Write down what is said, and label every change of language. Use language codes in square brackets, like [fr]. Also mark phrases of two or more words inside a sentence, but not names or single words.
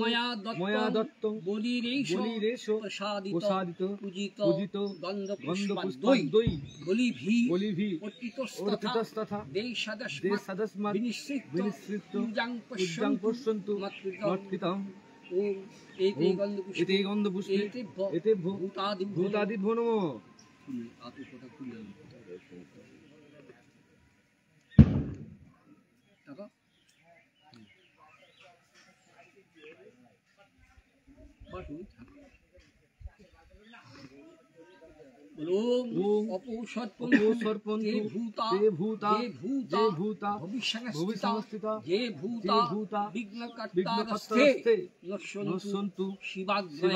[sa] ময়া দত্ত বলিরেষ প্রসাদিত প্রসাদিত পূজিত পূজিত গন্ধপুষ্পাদ্বৈ গন্ধপুষ্পাদ্বৈ বলিভি বলিভি অর্পিতস্তথা অর্পিতস্তথা দেশাদস্মাৎ বিনিশ্চিত বিনিসৃত্য পূজাং পূজাং পশ্যন্তু মৎকৃতং মৎকৃতং ওম এতে ওম গন্ধপুষ্পে এতে গন্ধপুষ্পে এতে ভূতাদিভ্যো নমঃ [bn] আতুপটা খুলে টাকা বাটু [sa] ওম অপৌষৎপন্তু অপৌষৎপন্তু তে ভূতা তে ভূতা যে ভূতা ভবিষ্যংস্থিতা যে ভূতা যে ভূতা বিঘ্নকর্তারস্তে বিঘ্নকর্তারস্তে নশ্যন্তু নশ্যন্তু শিবাগ্রয়া